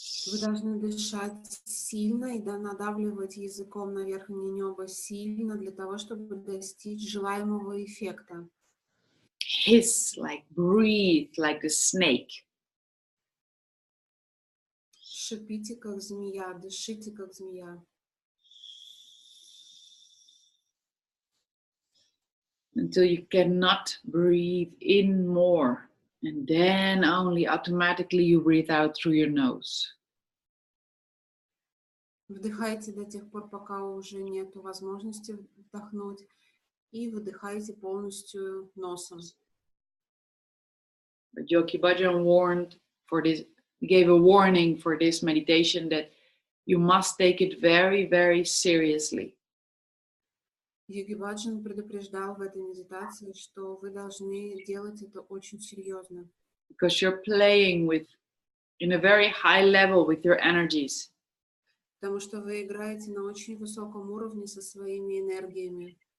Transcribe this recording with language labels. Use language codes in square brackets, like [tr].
[ru] Вы должны дышать сильно и надавливать языком на верхнее небо сильно для того, чтобы достичь желаемого эффекта. [en] Hiss, like breathe, like a snake. [ru] Шипите, как змея, дышите, как змея. [en] Until you cannot breathe in more. And then only automatically you breathe out through your nose. [ru] Вдыхайте до тех пор, пока уже нет возможности вдохнуть, и выдыхайте полностью носом. [en] But Yogi Bhajan warned for this, gave a warning for this meditation that you must take it very, very seriously. [ru] Йоги Баджан предупреждал в этой медитации, что вы должны делать это очень серьезно. [en] Because you're playing with, in a very high level with your energies. [ru] Потому что вы играете на очень высоком уровне со своими энергиями.